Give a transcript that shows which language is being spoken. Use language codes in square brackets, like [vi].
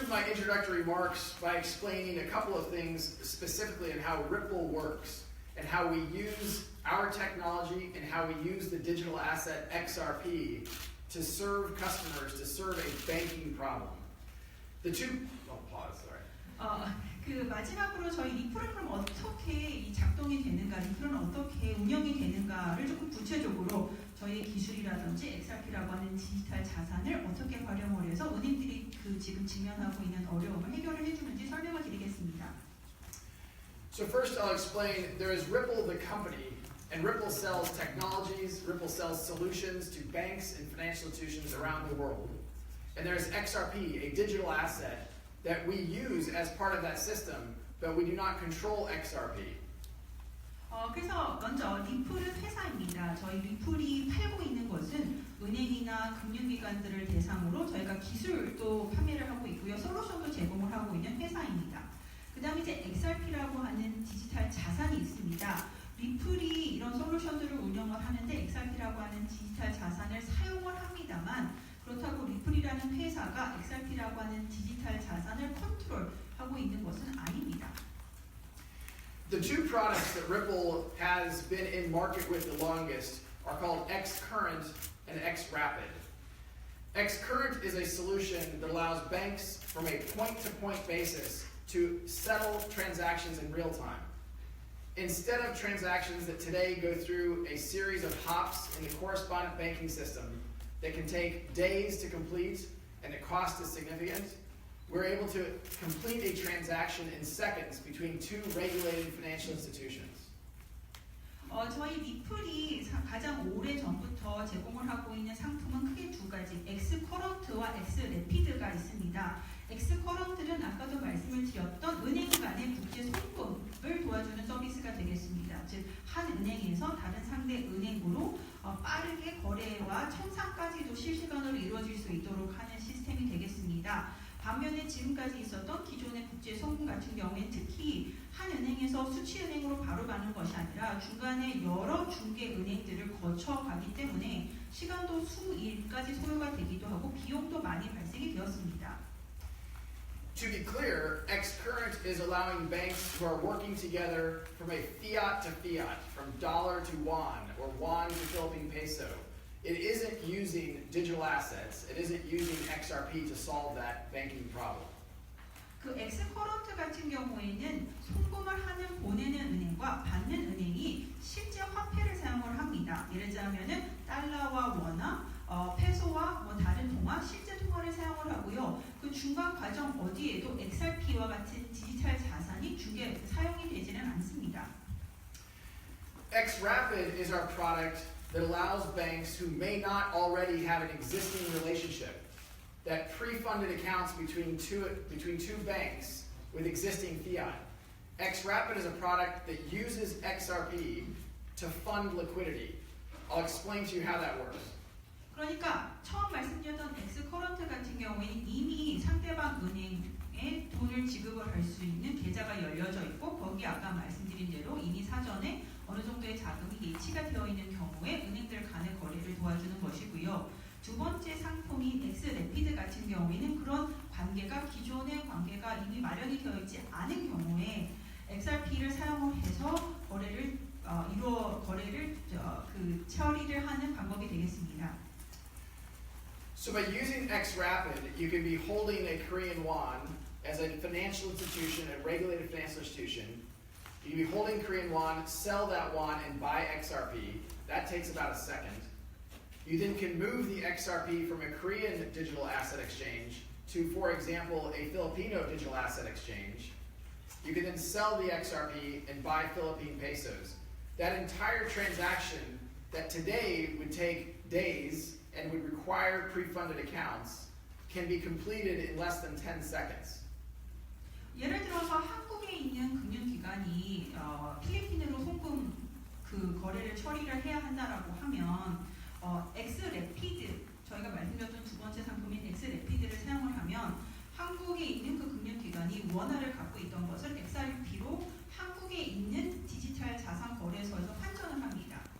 [en] introductory remarks by explaining a couple of things specifically on how Ripple works and how we use our technology and how we use the digital asset XRP to serve customers, to serve a banking problem. Pause, sorry. [ko] 그 마지막으로 저희 리플은 그럼 어떻게 이 작동이 되는가, 리플은 어떻게 운영이 되는가를 조금 구체적으로 저희의 기술이라든지 XRP라고 하는 디지털 자산을 어떻게 활용을 해서 은행들이 그 지금 직면하고 있는 어려움을 해결을 해주는지 설명을 드리겠습니다. [en] So first I'll explain, there is Ripple the company, and Ripple sells technologies, Ripple sells solutions to banks and financial institutions around the world. And there's XRP, a digital asset that we use as part of that system, but we do not control XRP. [ko] 그래서 먼저 리플은 회사입니다. 저희 리플이 팔고 있는 것은 은행이나 금융기관들을 대상으로 저희가 기술도 판매를 하고 있고요. 솔루션도 제공을 하고 있는 회사입니다. 그 다음에 이제 XRP라고 하는 디지털 자산이 있습니다. 리플이 이런 솔루션들을 운영을 하는데 XRP라고 하는 디지털 자산을 사용을 합니다만 그렇다고 리플이라는 회사가 XRP라고 하는 디지털 자산을 컨트롤하고 있는 것은 아닙니다. [en] The two products that Ripple has been in market with the longest are called X-Current and X-Rapid. X-Current is a solution that allows banks from a point-to-point basis to settle transactions in real time. Instead of transactions that today go through a series of hops in the correspondent banking system that can take days to complete and the cost is significant, we're able to complete a transaction in seconds between two regulated financial institutions. [ko] 저희 리플이 가장 오래 전부터 제공을 하고 있는 상품은 크게 두 가지, 엑스커런트와 엑스래피드가 있습니다. 엑스커런트는 아까도 말씀을 드렸던 은행 간의 국제 송금을 도와주는 서비스가 되겠습니다. 즉, 한 은행에서 다른 상대 은행으로 빠르게 거래와 청산까지도 실시간으로 이루어질 수 있도록 하는 시스템이 되겠습니다. 반면에 지금까지 있었던 기존의 국제 송금 같은 경우에 특히 한 은행에서 수취은행으로 바로 가는 것이 아니라 중간에 여러 중개 은행들을 거쳐가기 때문에 시간도 수일까지 소요가 되기도 하고 비용도 많이 발생이 되었습니다. [en] To be clear, X-Current is allowing banks who are working together from a fiat to fiat, from dollar to won, or won to Philippine peso. It isn't using digital assets. It isn't using XRP to solve that banking problem. [ko] 그 엑스커런트 같은 경우에는 송금을 하는 보내는 은행과 받는 은행이 실제 화폐를 사용을 합니다. 예를 들자면은 달러와 원화, 페소와 다른 통화, 실제 통화를 사용을 하고요. 그 중간 과정 어디에도 XRP와 같은 디지털 자산이 사용이 되지는 않습니다. [en] X-Rapid is our product that allows banks who may not already have an existing relationship, that pre-funded accounts between two banks with existing fiat. X-Rapid is a product that uses XRP to fund liquidity. I'll explain to you how that works. [ko] 그러니까 처음 말씀드렸던 엑스커런트 같은 경우에는 이미 상대방 은행에 돈을 지급을 할 수 있는 계좌가 열려져 있고 거기 아까 말씀드린 대로 이미 사전에 어느 정도의 자금이 예치가 되어 있는 경우에 은행들 간의 거래를 도와주는 것이고요. 두 번째 상품인 엑스래피드 같은 경우에는 그런 관계가 기존의 관계가 이미 마련이 되어 있지 않은 경우에 XRP를 사용을 해서 거래를 처리를 하는 방법이 되겠습니다. [en] So by using X-Rapid, you can be holding a Korean won as a financial institution, a regulated financial institution. You can be holding Korean won, sell that won, and buy XRP. That takes about a second. You then can move the XRP from a Korean digital asset exchange to, for example, a Filipino digital asset exchange. You can then sell the XRP and buy Philippine pesos. That entire transaction that today would take days and would require pre-funded accounts can be completed in less than 10 seconds. [ko] 예를 들어서 한국에 있는 금융기관이 필리핀으로 송금 거래를 처리를 해야 한다라고 하면 엑스래피드 저희가 말씀드렸던 두 번째 상품인 엑스래피드를 사용을 하면 한국에 있는 그 금융기관이 원화를 갖고 있던 것을 XRP로 한국에 있는 디지털 자산 거래소에서 환전을 합니다.